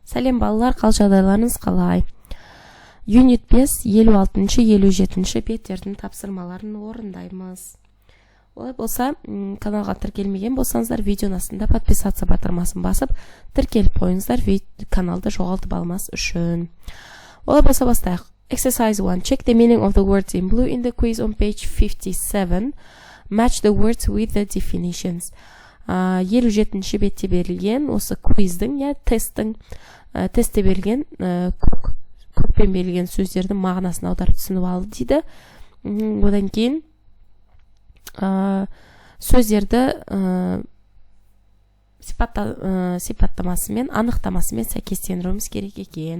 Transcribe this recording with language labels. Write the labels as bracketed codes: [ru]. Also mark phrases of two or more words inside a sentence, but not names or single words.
[kk] Сәлем балалар, қал жағдайларыңыз қалай? Юнит 5, 56-57 беттердің тапсырмаларын орындаймыз. Олай болса, каналға тіркелмеген болсаңыздар, видеоның астында подписаться батырмасын басып, тіркеліп қойыңыздар, каналды жоғалтып алмас үшін. Олай болса бастайық. Exercise 1. [en] Check the meaning of the words in blue in the quiz on page 57. Match the words with the definitions. [kk] 57-ші бетте берілген осы квиздің, тестте берілген көкпен берілген сөздердің мағынасын аударып түсініп алды дейді. Одан кейін сөздерді сипаттамасымен, анықтамасымен сәйкестендіруіміз керек екен.